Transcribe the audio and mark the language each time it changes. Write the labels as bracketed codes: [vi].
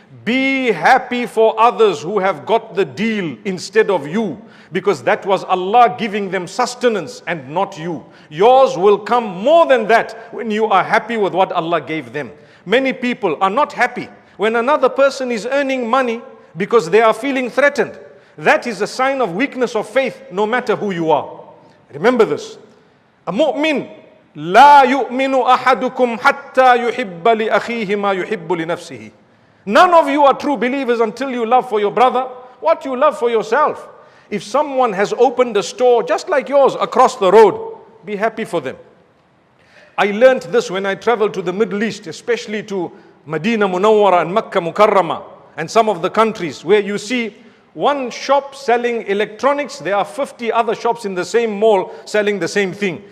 [en] Be happy for others who have got the deal instead of you, because that was Allah giving them sustenance and not you. Yours will come more than that when you are happy with what Allah gave them. Many people are not happy when another person is earning money because they are feeling threatened. That is a sign of weakness of faith, no matter who you are. Remember this. [ar] A mu'min, لا يؤمن أحدكم حتى يحب لأخيه ما يحب لنفسه. [en] None of you are true believers until you love for your brother what you love for yourself. If someone has opened a store just like yours across the road, be happy for them. I learned this when I traveled to the Middle East, especially to Medina Munawwara and Makkah Mukarramah and some of the countries where you see one shop selling electronics, there are 50 other shops in the same mall selling the same thing.